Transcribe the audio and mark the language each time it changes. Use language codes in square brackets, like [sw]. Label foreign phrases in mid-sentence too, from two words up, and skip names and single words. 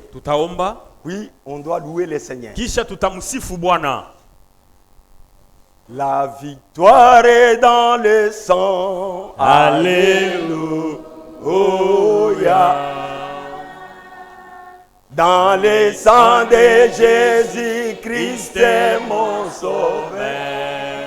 [sw] tutaomba, [fr] Puis, on doit louer le Seigneur. [sw] kisha tutamsifu Bwana. [fr] La victoire est dans le sang. Alléluia. Dans le sang de Jésus-Christ, mon sauveur.